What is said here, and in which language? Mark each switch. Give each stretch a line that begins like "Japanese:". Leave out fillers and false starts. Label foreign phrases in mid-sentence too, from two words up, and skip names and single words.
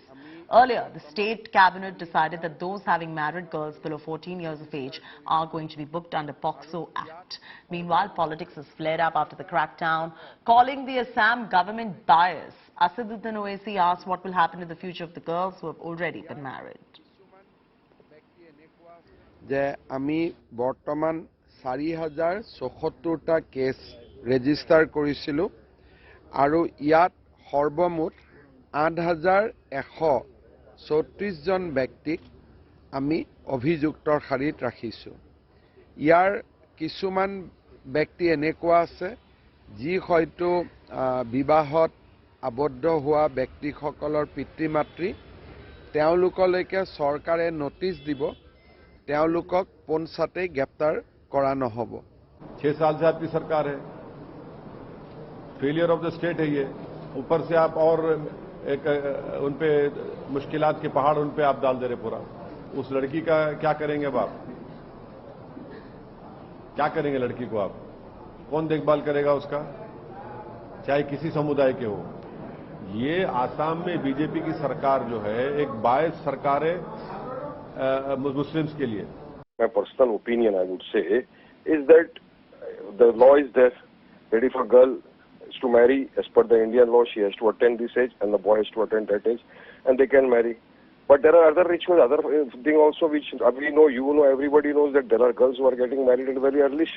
English: Earlier, the state cabinet decided that those having married girls below 14 years of age are going to be booked under POCSO Act. Meanwhile, politics has flared up after the crackdown, calling the Assam government biased. Asaduddin Owaisi asked what will happen to the future of the girls who have already been married.
Assamese: Bortoman 4,074টা কেছ ৰেজিষ্টাৰ কৰিছিলোঁ আৰু ইয়াত সৰ্বমুঠ 8,134 জন ব্যক্তিক আমি অভিযুক্তৰ শাৰীত ৰাখিছোঁ। ইয়াৰ কিছুমান ব্যক্তি এনেকুৱা আছে যি হয়তো বিবাহত আবদ্ধ হোৱা ব্যক্তিসকলৰ পিতৃ-মাতৃ তেওঁলোকলৈকে চৰকাৰে নটিচ দিব তেওঁলোকক পোনছাতে গ্ৰেপ্তাৰ
Hindi: करा न हो। 6 साल से आपकी सरकार है,
English: failure of the state
Hindi: है ये। ऊपर से आप और एक उन पे मुश्किलात के पहाड़ उन पे आप डाल दे रहे पूरा। उस लड़की का क्या करेंगे अब आप? क्या करेंगे लड़की को आप? कौन देखभाल करेगा उसका, चाहे किसी समुदाय के हो? ये आसाम में बीजेपी की सरकार जो है एक बायस सरकार है मुस्लिम्स के लिए।
English: My personal opinion, I would say, is that the law is there, ready for girl to marry as per the Indian law. She has to attain this age and the boy has to attain that age and they can marry. But there are other rituals, other things also which we know, you know, everybody knows that there are girls who are getting married at a very early stage.